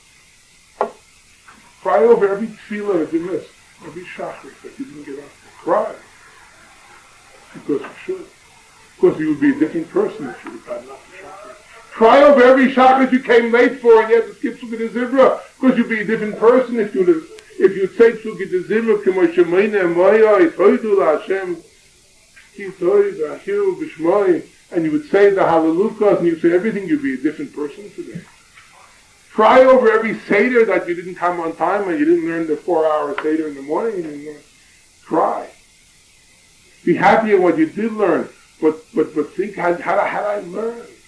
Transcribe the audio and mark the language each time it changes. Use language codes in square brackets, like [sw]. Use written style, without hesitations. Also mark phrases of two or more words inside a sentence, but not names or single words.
[en] Cry over every tefillah that you missed, every shachrit that you didn't get up. Cry. Because you should. Because you would be a different person if you had gotten up to shachrit. Cry over every shachrit you came late for and you had to skip Sukkot Zibra. Because you'd be a different person if you'd say Sukkot Zibra, K'mo Shemayne Moya, Yithoidu LaHashem, Yithoid, Ahiru, B'Shmoi, and you would say the Hallelujahs and you'd say everything, you'd be a different person today. Cry over every Seder that you didn't come on time and you didn't learn the 4-hour Seder in the morning. You didn't learn. Cry. Be happy at what you did learn, but think, how did I learn?